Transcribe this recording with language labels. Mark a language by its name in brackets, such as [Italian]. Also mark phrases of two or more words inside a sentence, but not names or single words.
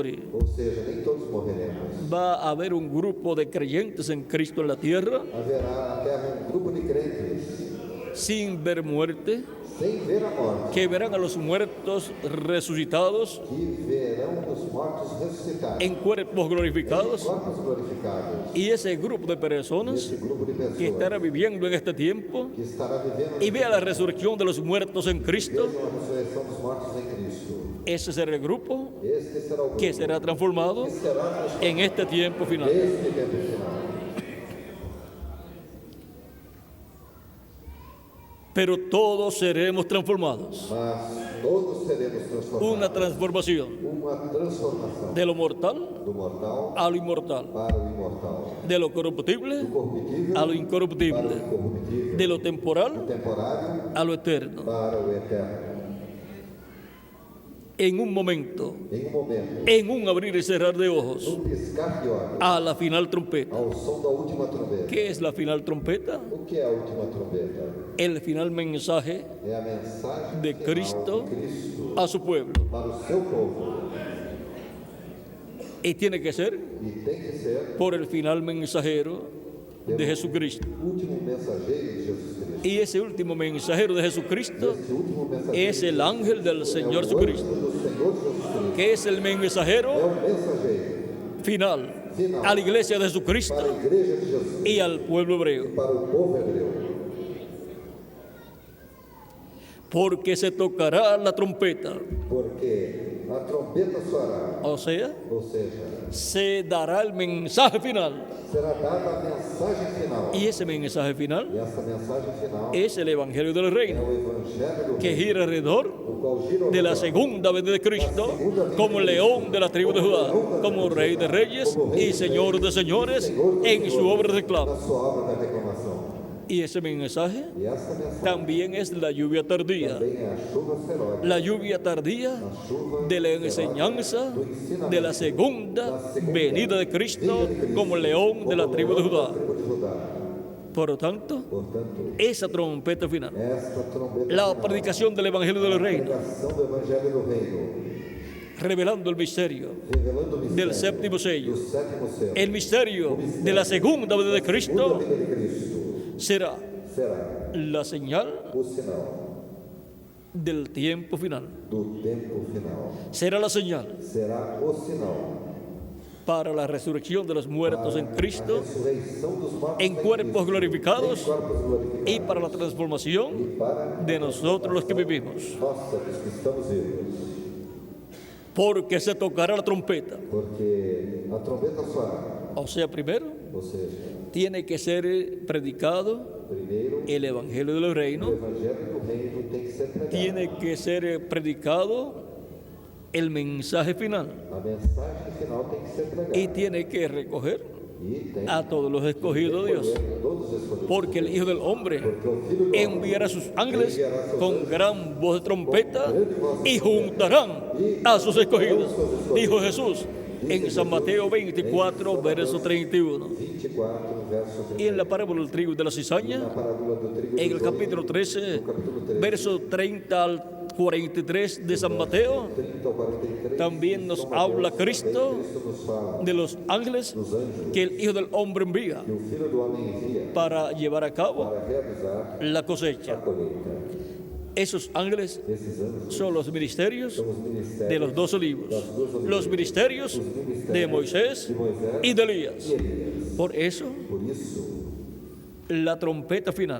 [Portuguese] Ou seja, nem todos morreremos. [Spanish] Va a haber un grupo de creyentes en Cristo en la tierra [Portuguese] Haverá na terra um grupo de crentes [Spanish] sin ver muerte, [Portuguese] sem ver a morte, [Spanish] que verán a los muertos resucitados [Portuguese] que verão os mortos ressuscitados, [Spanish] en cuerpos glorificados. [Portuguese] corpos glorificados. [Spanish] Y ese grupo de personas [Portuguese] Esse grupo de pessoas [Spanish] que estará viviendo en este tiempo [Portuguese] que estará vivendo [Spanish] y vea la resurrección de los muertos en Cristo, [Portuguese] a ressurreição dos mortos em Cristo. [Spanish] ese será el grupo [Portuguese] Este será o grupo [Spanish] que será transformado [Portuguese] que será transformado [Spanish] en este tiempo final. [Portuguese] neste tempo final. [Spanish] Pero todos seremos transformados. [Portuguese] Mas todos seremos transformados. [Spanish] Una transformación [Portuguese] Uma transformação [Spanish] de lo mortal [Portuguese] do mortal [Spanish] a lo inmortal, [Portuguese] para o imortal, [Spanish] de lo corruptible [Portuguese] do corruptível [Spanish] a lo [Portuguese] para o [Spanish] incorruptible, [Portuguese] incorruptível, [Spanish] de lo [Portuguese] do [Spanish] temporal [Portuguese] temporário [Spanish] a lo eterno. [Portuguese] para o eterno. [Spanish] En un momento, [Portuguese] Em um momento, [Spanish] en un abrir y cerrar de ojos, [Portuguese] num piscar de olhos, [Spanish] a la final trompeta. [Portuguese] ao som da última trombeta. [Spanish] ¿Qué es la final trompeta? [Portuguese] O que é a última trombeta? [Spanish] El final mensaje [Portuguese] É a mensagem [Spanish] de [Portuguese] final [Spanish] Cristo [Portuguese] de Cristo [Spanish] a su pueblo. [Portuguese] para o seu povo. [Spanish] Y tiene que ser [Portuguese] E tem que ser [Spanish] por el final mensajero de Jesucristo. [Portuguese] o último mensageiro de Jesus Cristo. [Spanish] Y ese último mensajero de Jesucristo [Portuguese] Esse último mensageiro [Spanish] es el ángel del Señor [Portuguese] é o [Spanish] Jesucristo, [Portuguese] anjo do Senhor Jesus Cristo. [Spanish] que es el [Portuguese] É [Spanish] mensajero [Portuguese] o mensageiro [Spanish] final a la iglesia de [Portuguese] para a [Spanish] Jesucristo [Portuguese] igreja de Jesus Cristo [Spanish] y al pueblo hebreo. [Portuguese] e para o povo hebreu. [Spanish] Porque se tocará la trompeta, [Portuguese] Porque a trombeta soará, [Spanish] o sea, [Portuguese] ou seja, [Spanish] se dará el mensaje final. [Portuguese] será dada a mensagem final. [Spanish] Y ese mensaje final [Portuguese] E essa mensagem final [Spanish] es el Evangelio del [Portuguese] é [Spanish] Reino, [Portuguese] o evangelho do [Spanish] que [Portuguese] reino, [Spanish] gira alrededor [Portuguese] o qual gira ao [Spanish] de la [Portuguese] redor [Spanish] segunda venida de Cristo como león de la tribu de Judá, como rey de reyes y señor de señores en su obra de reclamo. [Portuguese] na sua obra da reclamação. [Spanish] Y ese mensaje [Portuguese] E essa mensagem [Spanish] también es la lluvia tardía, [Portuguese] também é a chuva feroz, [Spanish] la lluvia tardía [Portuguese] a chuva [Spanish] de la [Portuguese] feroz [Spanish] enseñanza [Portuguese] do ensinamento [Spanish] de la segunda venida de Cristo [Portuguese] vinda de Cristo, [Spanish] como león de la [Portuguese] como [Spanish] tribu de [Portuguese] leão da [Spanish] Judá. [Portuguese] tribo de Judá. [Spanish] Por lo tanto, [Portuguese] Portanto, [Spanish] esa trompeta final, [Portuguese] esta trombeta [Spanish] la [Portuguese] final, [Spanish] predicación del Evangelio del [Portuguese] a [Spanish] Reino, [Portuguese] pregação do evangelho do reino, [Spanish] revelando el misterio [Portuguese] revelando o mistério [Spanish] del séptimo sello, [Portuguese] do sétimo selo, [Spanish] el misterio de la segunda venida de [Portuguese] segunda [Spanish] Cristo, [Portuguese] vinda de Cristo, [Spanish] será [Portuguese] será [Spanish] la señal [Portuguese] o sinal [Spanish] del tiempo final. [Portuguese] do tempo final. [Spanish] Será la señal [Portuguese] Será o sinal [Spanish] para la resurrección de los muertos en [Portuguese] a [Spanish] Cristo [Portuguese] ressurreição dos mortos [Spanish] en cuerpos [Portuguese] Cristo, [Spanish] glorificados [Portuguese] em corpos glorificados, [Spanish] y para la transformación [Portuguese] e para [Spanish] de nosotros los que vivimos. [Portuguese] nossa, dos que estamos vivos, [Spanish] Porque se tocará la trompeta. [Portuguese] porque a trombeta soará, [Spanish] O sea, primero [Portuguese] ou seja, [Spanish] tiene que ser predicado [Portuguese] primeiro [Spanish] el Evangelio del [Portuguese] o [Spanish] Reino, [Portuguese] evangelho do reino tem que ser pregado, [Spanish] tiene que ser predicado el mensaje final [Portuguese] a mensagem final tem que ser pregada [Spanish] y tiene que recoger [Portuguese] e tem [Spanish] a todos los escogidos de Dios. [Portuguese] recolher todos os escolhidos, [Spanish] Porque el Hijo del Hombre [Portuguese] porque o Filho do Homem [Spanish] enviará a sus ángeles con gran voz de trompeta y juntarán a sus escogidos, dijo Jesús en San Mateo 24, verso 31. [Portuguese] 24, verso 30. [Spanish] Y en la parábola del trigo y de la cizaña, [Portuguese] Na parábola do trigo e [Spanish] en [Portuguese] do [Spanish] el [Portuguese] joio, [Spanish] capítulo 13, [Portuguese] no capítulo 13, [Spanish] verso 30 al 43 de San Mateo, [Portuguese] 30 ao 43, [Spanish] también nos [Portuguese] São [Spanish] habla [Portuguese] Mateus, [Spanish] Cristo [Portuguese] também Cristo nos fala [Spanish] de los ángeles [Portuguese] dos anjos [Spanish] que el Hijo del Hombre envía [Portuguese] que o Filho do Homem envia [Spanish] para llevar a cabo [Portuguese] para realizar [Spanish] la [Portuguese] a [Spanish] cosecha. [Portuguese] colheita. [Spanish] Esos ángeles [Portuguese] Esses anjos [Spanish] son los ministerios [Portuguese] são os ministérios [Spanish] de los dos olivos, [Portuguese] das duas oliveiras, [Spanish] los ministerios [Portuguese] os ministérios [Spanish] de Moisés [Portuguese] de Moisés [Spanish] y de Elías. [Portuguese] e Elias. [Spanish] Por eso, [Portuguese] Por isso, [Spanish] la trompeta final,